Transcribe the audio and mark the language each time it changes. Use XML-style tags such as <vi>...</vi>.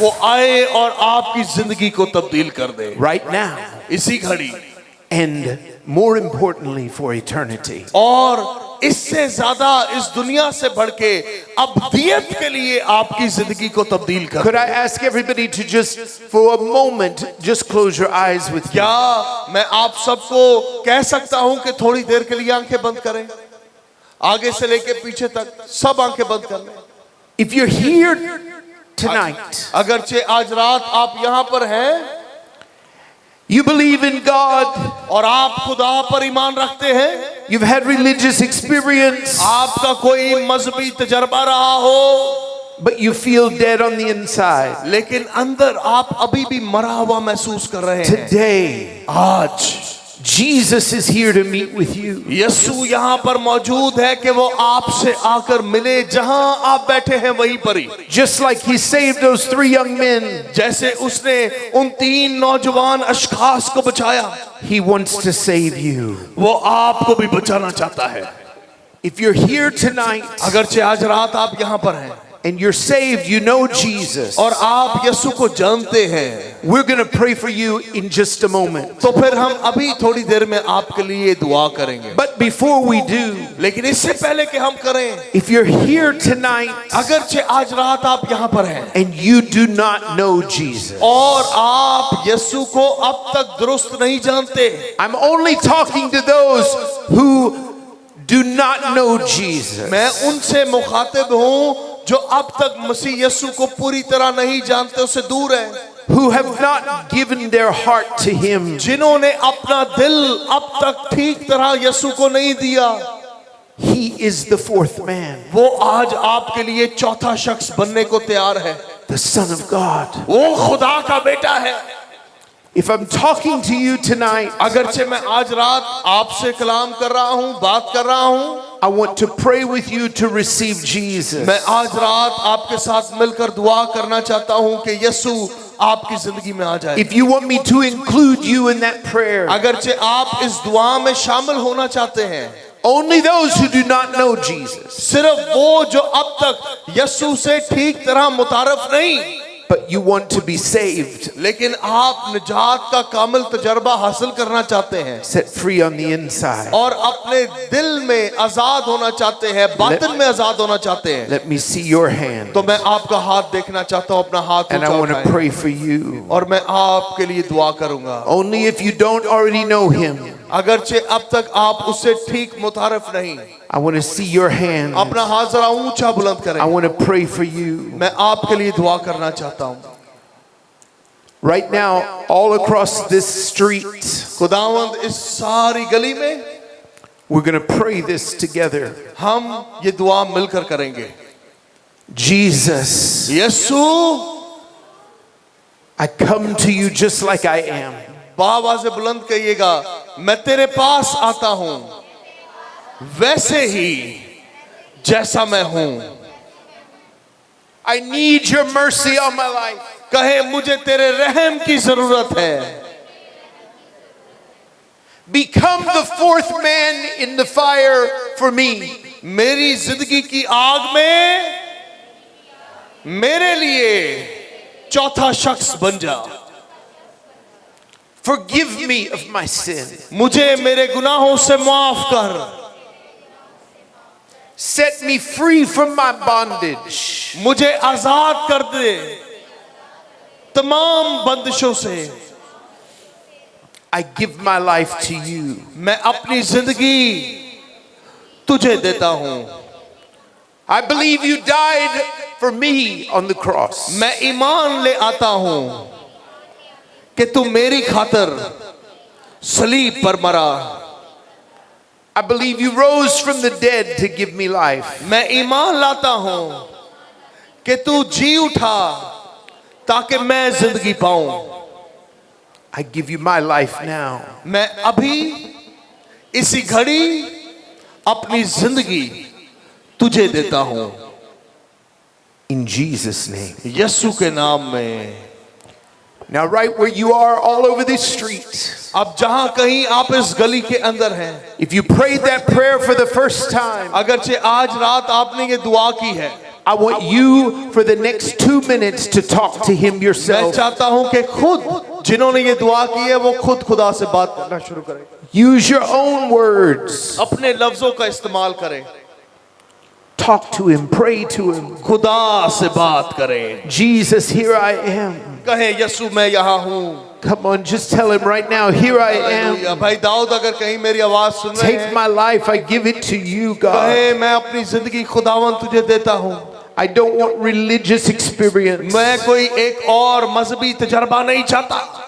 <hi>वो आए और आपकी जिंदगी को तब्दील कर दे</hi> <en>right now,</en> <hi>इसी घड़ी,</hi> <en>and more importantly for eternity.</en> <hi>और इससे ज्यादा इस दुनिया से बढ़ के अब्दियत के लिए आपकी जिंदगी को तब्दील कर</hi> <en>Could I ask everybody to just for a moment just close your eyes with me?</en> <hi>क्या मैं आप सबको कह सकता हूं कि थोड़ी देर के लिए आंखें बंद करें, आगे से लेके पीछे तक सब आंखें बंद कर लें।</hi> <en>If you're here tonight,</en> <hi>अगरचे आज रात आप यहाँ पर हैं</hi> <en>you believe in God,</en> <hi>और आप खुदा पर ईमान रखते हैं,</hi> <en>you've had religious experience,</en> <hi>आपका कोई मजहबी तजर्बा रहा हो,</hi> <en>but you feel dead on the inside.</en> <hi>लेकिन अंदर आप अभी भी मरा हुआ महसूस कर रहे हैं,</hi> <en>Today,</en> <hi>आज</hi> <en>Jesus is here to meet with you.</en> <hi>यीशु यहाँ पर मौजूद है कि वो आपसे आकर मिले, जहां आप बैठे हैं वहीं पर ही।</hi> <en>Just like he saved those three young men,</en> <hi>जैसे उसने उन तीन नौजवान अशखास को बचाया,</hi> <en>he wants to save you.</en> <hi>वो आपको भी बचाना चाहता है।</hi> <en>If you're here tonight</en> <hi>अगरचे आज रात आप यहाँ पर हैं</hi> <en>and you're saved, you know Jesus,</en> <hi>और आप यीशु को जानते हैं,</hi> <en>we're going to pray for you in just a moment.</en> <hi>तो फिर हम अभी थोड़ी देर में आपके लिए दुआ करेंगे।</hi> <en>But before we do,</en> <hi>लेकिन इससे पहले कि हम करें,</hi> <en>if you're here tonight</en> <hi>अगरचे आज रात आप यहाँ पर हैं</hi> <en>and you do not know Jesus,</en> <hi>और आप यीशु को अब तक दुरुस्त नहीं जानते,</hi> <en>I'm only talking to those who do not know Jesus.</en> <hi>मैं उनसे मुखातिब हूँ जो अब तक मसीह यीशु को पूरी तरह नहीं जानते, उससे दूर हैं,</hi> <en>Who have not given their heart to Him.</en> <hi>जिन्होंने अपना दिल अब तक ठीक तरह यीशु को नहीं दिया।</hi> <en>He is the fourth man,</en> <hi>वो आज आपके लिए चौथा शख्स बनने को तैयार है।</hi> <en>the Son of God.</en> <hi>वो खुदा का बेटा है।</hi> <en>If I'm talking to you tonight,</en> <hi>अगरचे मैं आज रात आपसे कलाम कर रहा हूँ, बात कर रहा हूँ,</hi> <en>I want to pray with you to receive Jesus.</en> <hi>मैं आज रात आपके साथ मिलकर दुआ करना चाहता हूँ कि यीशु आपकी जिंदगी में आ जाए।</hi> <en>If you want me to include you in that prayer,</en> <hi>अगरचे आप इस दुआ में शामिल होना चाहते हैं,</hi> <en>only those who do not know Jesus,</en> <hi>सिर्फ वो जो अब तक यीशु से ठीक तरह मुतारफ नहीं,</hi> <en>but you want to be saved,</en> <hi>लेकिन आप निजात का कामिल तजर्बा हासिल करना चाहते हैं</hi> <en>set free on the inside.</en> <hi>और अपने दिल में आजाद होना चाहते हैं, बातिन में आजाद होना चाहते हैं,</hi> <en>Let me see your hand,</en> <hi>तो मैं आपका हाथ देखना चाहता हूँ। अपना हाथ</hi> <en>and I</en> <hi>ऊंचा</hi> <en>want to</en> <hi>उठाएं</hi> <en>pray for you.</en> <hi>और मैं आपके लिए दुआ करूंगा।</hi> <en>Only if you don't already know Him,</en> <hi>अगरचे अब तक आप उससे ठीक मुतारफ नहीं,</hi> <en>I want to see your hand.</en> <hi>अपना हाथ जरा ऊंचा बुलंद करें।</hi> <en>I want to pray for you.</en> <hi>मैं आपके लिए दुआ करना चाहता हूँ।</hi> <en>Right now, all across this street,</en> <hi>खुदावंद इस सारी गली में</hi> <en>we're going to pray this together.</en> <hi>हम ये दुआ मिलकर करेंगे।</hi> <en>Jesus,</en> <hi>Yeshu,</hi> <en>I come to you just like I am.</en> <hi>आवाज़ से बुलंद कहिएगा, मैं तेरे पास आता हूँ वैसे ही जैसा मैं हूँ।</hi> <en>I need your mercy on my life.</en> <hi>कहे मुझे तेरे रहम की जरूरत है।</hi> <en>Become the fourth man in the fire for me.</en> <hi>मेरी जिंदगी की आग में मेरे लिए चौथा शख्स बन जा।</hi> <en>Forgive me of my sin.</en> <hi>मुझे मेरे गुनाहों से माफ कर।</hi> <en>Set me free from my bondage.</en> <hi>मुझे आजाद कर दे तमाम बंदिशों से।</hi> <en>I give my life to you.</en> <hi>मैं अपनी जिंदगी तुझे देता हूँ।</hi> <en>I believe you died for me on the cross.</en> <hi>मैं ईमान ले आता हूँ कि तू मेरी खातिर सलीब पर मरा।</hi> <en>I believe you rose from the dead to give me life.</en> <hi>मैं ईमान लाता हूँ कि तू जी उठा ताकि मैं जिंदगी पाऊं।</hi> <en>I give you my life now.</en> <hi>मैं अभी इसी घड़ी अपनी जिंदगी तुझे देता हूं।</hi> <en>In Jesus' name.</en> <hi>यीशु के नाम में।</hi> <en>Now, right where you are, all over this street,</en> <hi>अब जहां कहीं आप इस गली के अंदर हैं,</hi> <en>if you prayed that prayer for the first time,</en> <hi>अगरचे आज रात आपने ये दुआ की है,</hi> <en>I want you for the next 2 minutes to talk to Him</en> <hi>मैं</hi> <en>yourself.</en> <hi>चाहता हूं कि खुद जिन्होंने ये दुआ की है वो खुद खुदा से बात करना शुरू करें।</hi> <en>Use your own words.</en> <hi>अपने लफ्जों का इस्तेमाल करें।</hi> <en>Talk to Him, pray to Him.</en> <hi>खुदा से बात करें।</hi> <en>Jesus, here I am.</en> <hi>कहे यीशु मैं यहाँ हूँ।</hi> <en>Come on, just tell Him right now, here I am.</en> <hi>Hallelujah. भाई दाऊद अगर कहीं मेरी आवाज सुन रहे</hi> <en>Take</en> <hi>हैं,</hi> <en>my life, I give it to you, God.</en> <hi>कहे मैं अपनी जिंदगी खुदावन तुझे देता हूँ।</hi> <en>I don't want religious experience.</en> <hi>मैं कोई एक और मजहबी तजर्बा नहीं चाहता।</hi>